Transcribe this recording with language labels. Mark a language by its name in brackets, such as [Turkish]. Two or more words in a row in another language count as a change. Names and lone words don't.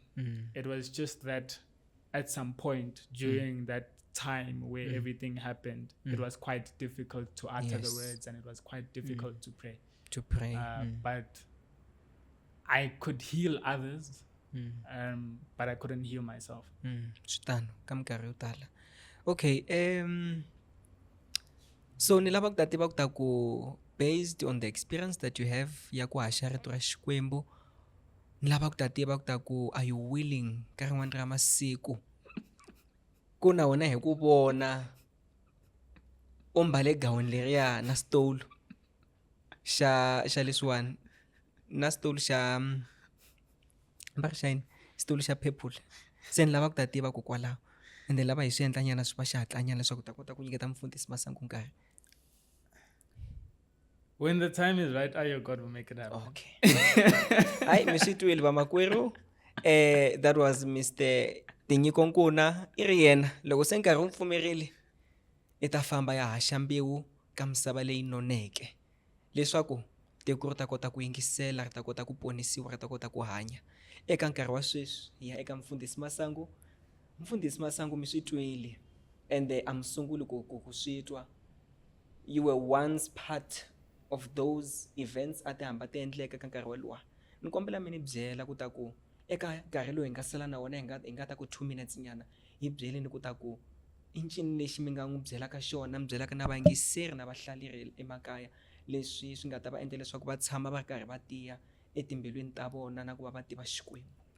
[English] It was just that at some point during that time where everything happened, it was quite difficult to utter the words, and it was quite difficult to pray. But I could heal others, but I couldn't heal myself. Okay. [Tsonga] So ni lava ku ta tiva ku ta ku [English] based on the experience that you have [Tsonga] ya ku haxa rito ra Xikwembu, ni lava ku ta tiva ku ta ku [English] are you willing [Tsonga] ka rin'wana ra masiku ku na wena hi ku vona u mbale gawuni leriya na stole xa leswiwani na stole xa mbari xa yini stole xa purple. Se ni lava ku ta tiva ku kwalaho ende lava hi swi endlanyana swi va xihatlanyana leswaku ta kota ku nyiketa Mfundisi Masangu nkarhi. [English] When the time is right, God will make it happen. Okay. Hi, Mr. Twil Bamakweru. That was Mr. Tinyiko Nkuna. [Tsonga] Iri yena loko se nkarhi wu pfumerile i ta famba ya haxa mbewu ka misava leyi noneke leswaku tiko ri ta kota ku yingisela, ri ta kota ku ponisiwa, ri ta kota ku hanya. Eka nkarhi wa sweswi hi ya eka Mfundisi Masangu. Mfundisi Masangu mi swi twile [English] and I'm [Tsonga] sunguli ku swi twa. [English] You were once part of those events [Tsonga] ati hamba ti endleka ka nkarhi woluwa. Ni kombela mi ni byela ku ta ku eka nkarhi lowu hi nga sala na wona hi nga ta ku 2 minutes nyana hi byele ni ku ta ku i ncini lexi mi nga n'wi byelaka xona, mi byelaka na vayingiseri na vahlaleri emakaya leswi swi nga ta va endla leswaku va tshama va ri karhi va tiya etimbilwini ta vona na ku va va tiva Xikwembu.